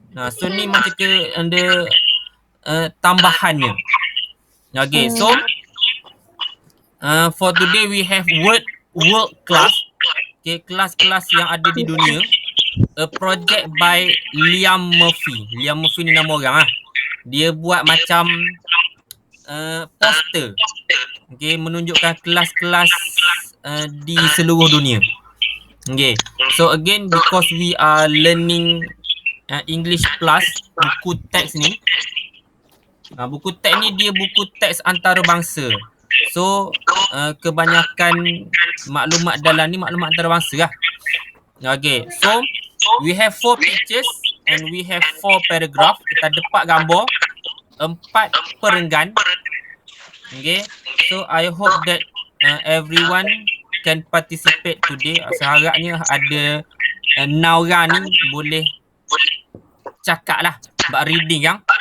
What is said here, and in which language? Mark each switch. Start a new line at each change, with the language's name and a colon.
Malay: So ni macam ke ada tambahannya.
English: Okay, so for today we have world class.
Malay: Okay, kelas-kelas yang ada di dunia.
English: A project by Liam Murphy.
Malay: Liam Murphy ni nama orang ah. Dia buat macam poster. Okay, menunjukkan kelas-kelas di seluruh dunia.
English: Okay, so again because we are learning English Plus,
Malay: buku teks ni. Buku teks ni dia buku teks antarabangsa. So kebanyakan maklumat dalam ni maklumat antarabangsa lah.
English: Okay, so we have 4 pictures and we have 4 paragraph.
Malay: Kita ada 4 gambar, 4 perenggan.
English: Okay, so I hope that everyone can participate today.
Malay: Seharapnya ada 6 orang ni boleh cakap lah. Sebab reading kan.